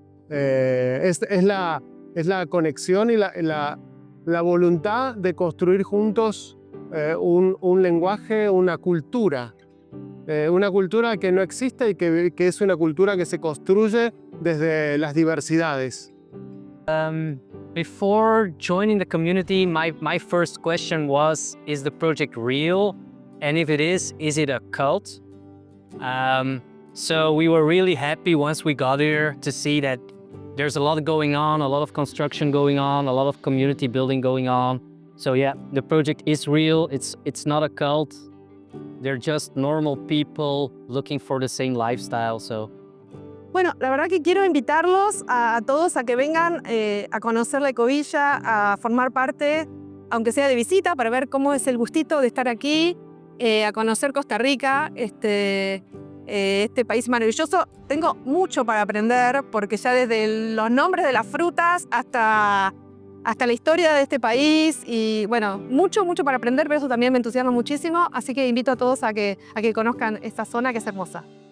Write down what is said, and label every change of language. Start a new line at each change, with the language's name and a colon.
Spanish: Es la conexión y la voluntad de construir juntos un lenguaje, una cultura que no existe y que es una cultura que se construye desde las diversidades.
English: Before joining the community, my first question was, is the project real? And if it is it a cult? So we were really happy once we got here to see that there's a lot going on, a lot of construction going on, a lot of community building going on. So yeah, the project is real. It's not a cult. They're just normal people looking for the same lifestyle. So
Spanish: Bueno, la verdad que quiero invitarlos a todos a que vengan a conocer la Ecovilla, a formar parte, aunque sea de visita, para ver cómo es el gustito de estar aquí, a conocer Costa Rica, este país maravilloso. Tengo mucho para aprender, porque ya desde los nombres de las frutas hasta la historia de este país, y bueno, mucho para aprender, pero eso también me entusiasma muchísimo, así que invito a todos a que conozcan esta zona que es hermosa.